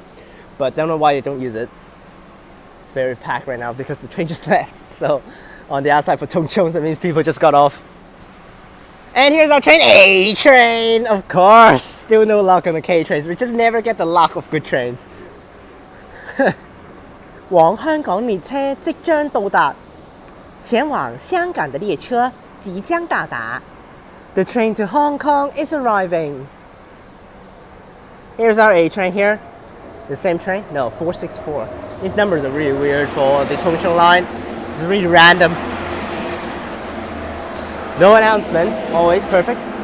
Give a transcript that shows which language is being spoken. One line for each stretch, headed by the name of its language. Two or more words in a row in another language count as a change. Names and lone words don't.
English: But don't know why they don't use it. It's very packed right now because the train just left. So on the outside for Changchun, that means people just got off. And here's our train, A train, of course. Still no luck on the K trains. We just never get the luck of good trains.
Chinese: 往香港列車即將到達，前往香港的列車即將到達。
English: The train to Hong Kong is arriving. Here's our A train here. The same train? No, 464. These numbers are really weird for the Changchun line. It's really random. No announcements, always perfect.